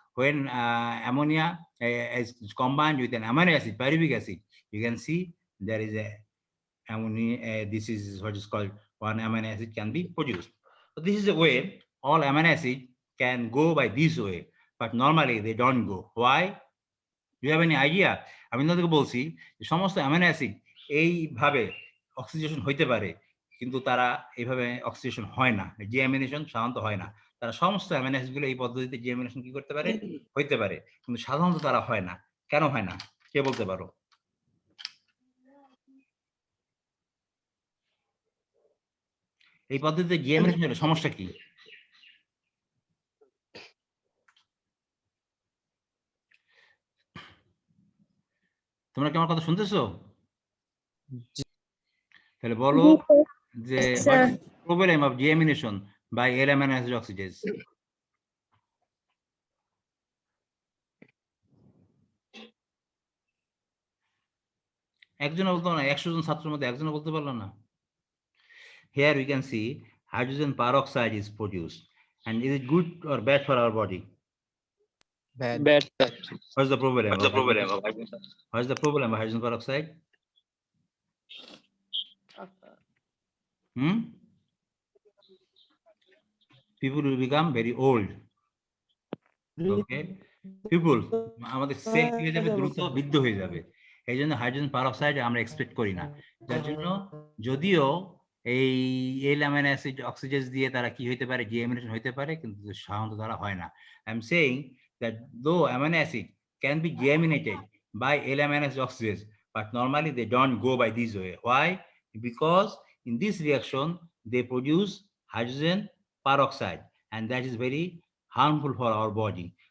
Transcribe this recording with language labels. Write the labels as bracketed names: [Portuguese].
[English] When ammonia is combined with an amino acid, pyruvic acid, you can see there is a ammonia. This is what is called one amino acid can be produced. So this is a way all amino acid can go by this way, but normally they don't go. Why? Do you have any idea? [Bangla] আমি আপনাদেরকে বলছি যে সমস্ত amino acid এইভাবে oxidation হইতে পারে, কিন্তু তারা এইভাবে অক্সিডেশন হয় না, ডিঅ্যামিনেশন সাধারণত হয় না। তারা সমস্ত অ্যামিনো অ্যাসিডগুলো এই পদ্ধতিতে ডিঅ্যামিনেশন কি করতে পারে? হইতে পারে, কিন্তু সাধারণত তারা হয় না। কেন হয় না? কে বলতে পারো? এই পদ্ধতিতে ডিঅ্যামিনেশন হলে সমস্যা কি? তোমরা কি আমার কথা শুনতেছো? তাহলে বলো যে [English] what is the problem of deamination by L-amino acid oxidase? [Bangla] একজন বলতো না, 100 জন ছাত্রের মধ্যে একজন বলতে পারলো না। [English] Here we can see hydrogen peroxide is produced, and is it good or bad for our body? Bad, sir. What's the problem? What's the problem of hydrogen peroxide? People will become very old. Okay, people [Bangla] আমাদের sell কি হয়ে যাবে, দ্রুত বৃদ্ধ হয়ে যাবে। এই জন্য হাইড্রোজেন পারঅক্সাইড আমরা এক্সপেক্ট করি না। যার জন্য যদিও এই এল অ্যামিনো অ্যাসিড অক্সিডেজ দিয়ে তারা কি হইতে পারে, ডিঅ্যামিনেশন হইতে পারে, কিন্তু সাধারণত তারা হয় না। [English] I am saying that though amino acid can be deaminated by L amino acid oxidase, but normally they don't go by this way. Why? Because in this reaction they produce hydrogen peroxide, and that is very harmful for our body.